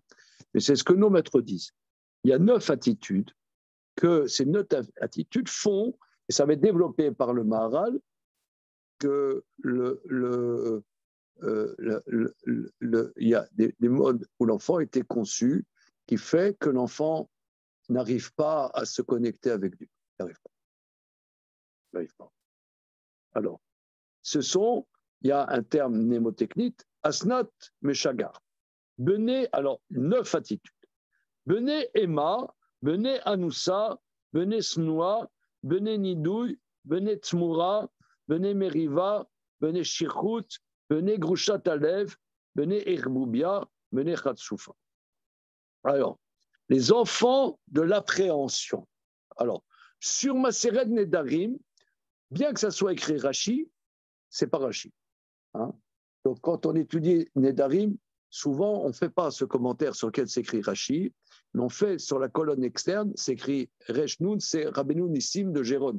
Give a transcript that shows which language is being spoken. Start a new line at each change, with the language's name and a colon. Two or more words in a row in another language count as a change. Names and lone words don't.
French: Mais c'est ce que nos maîtres disent. Il y a 9 attitudes que ces 9 attitudes font, et ça va être développé par le Maharal, que il y a des modes où l'enfant était conçu qui fait que l'enfant n'arrive pas à se connecter avec Dieu. Il n'arrive pas. Alors, il y a un terme mnémotechnique,
Hebrew: אסנ"ת משגע"ח.
French: Bené, alors 9 attitudes.
Hebrew: בני אימה, בני אנוסה, בני שנואה, בני נידוי, בני תמורה, בני מריבה, בני שכרות, בני גרושת הלב, בני ערבוביא, בני חצופה.
French: Alors, les enfants de l'appréhension. Alors, sur Maseret Nedarim, bien que ça soit écrit Rashi, c'est pas Rashi. Hein? Donc, quand on étudie Nedarim, souvent, on ne fait pas ce commentaire sur lequel s'écrit Rashi, mais on fait sur la colonne externe, s'écrit
Hebrew: ריש נון,
French: c'est Rabbeinu Nissim de Jérôme.